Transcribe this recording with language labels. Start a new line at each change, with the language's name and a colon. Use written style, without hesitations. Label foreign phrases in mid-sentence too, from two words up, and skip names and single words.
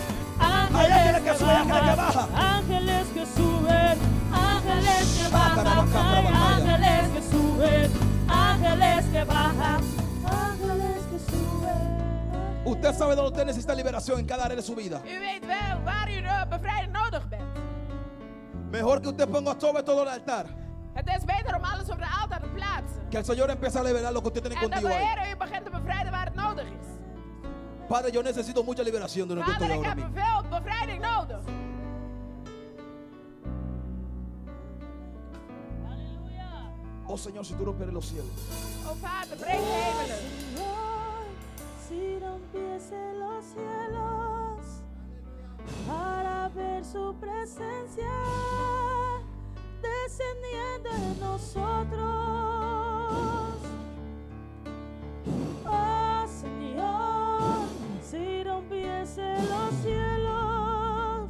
Spanish: Hay ángeles que suben, ángeles que bajan. Ángeles que suben, ángeles que bajan, hay ángeles que suben, ángeles que bajan, ángeles que suben. Usted sabe dónde usted necesita liberación en cada área de su vida.
Dutch: U weet wel waar u bevrijding nodig bent.
Spanish: Mejor que usted ponga sobre todo el altar.
Dutch: Het is beter om alles op de altaar te plaatsen.
Spanish: Que el Señor empiece a liberar lo que usted tiene
Dutch: En dat
Spanish: contigo
Dutch: de
Spanish: ahí.
Dutch: Heer u begint te bevrijden waar het nodig is.
Spanish: Padre, yo necesito mucha liberación de lo que
Dutch: Vader,
Spanish: estoy
Dutch: ik
Spanish: ahora
Dutch: heb
Spanish: mismo.
Dutch: veel bevrijding nodig.
Spanish: Oh Señor, si tú rompieres los cielos.
Dutch: O Vader, breek de hemelen.
Spanish: Señor, si rompiese los cielos para ver su presencia descendiendo en nosotros. Oh Señor, si rompiese los cielos